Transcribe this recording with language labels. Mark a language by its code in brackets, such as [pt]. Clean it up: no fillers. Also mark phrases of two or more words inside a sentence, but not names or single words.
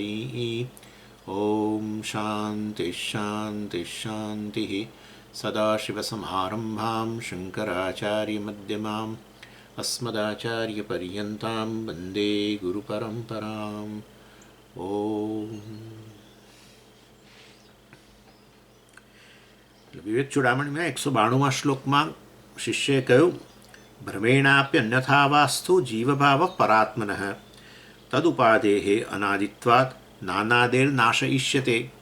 [sa] ॐ शान्तिः शान्तिः शान्तिः। सदाशिवसमारम्भां शङ्कराचार्यमध्यमाम् अस्मदाचार्यपर्यन्तां वन्दे गुरुपरम्पराम्। [gu] ॐ વિવેક ચૂડામણીમાં 192મા શ્લોકમાં શિષ્યએ કહ્યું, [sa] ભ્રમેણાપ્યન્યથાવાસ્તુ જીવભાવ પરાત્મનઃ તદુપાદેઃ અનાદિત્વાत् નાનાદેર્નાશયિષ્યતે.